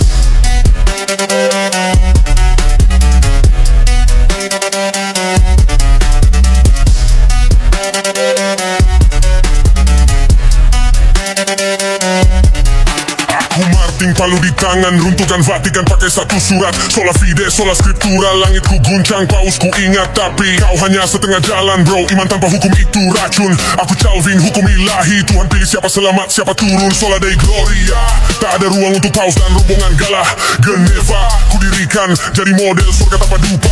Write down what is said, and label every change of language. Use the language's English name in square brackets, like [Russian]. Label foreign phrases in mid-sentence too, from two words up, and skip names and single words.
[Indonesian] Palu di tangan, runtuhkan Vatikan pakai satu surat. [Latin] Sola fide, sola scriptura, [Indonesian] langit ku guncang, paus ku ingat. Tapi kau hanya setengah jalan bro, iman tanpa hukum itu racun. Aku Calvin, hukum ilahi, Tuhan pilih siapa selamat, siapa turun. [Latin] Sola Dei Gloria, [Indonesian] tak ada ruang untuk paus dan rombongan galah. Geneva, ku dirikan jadi model surga tanpa dupa.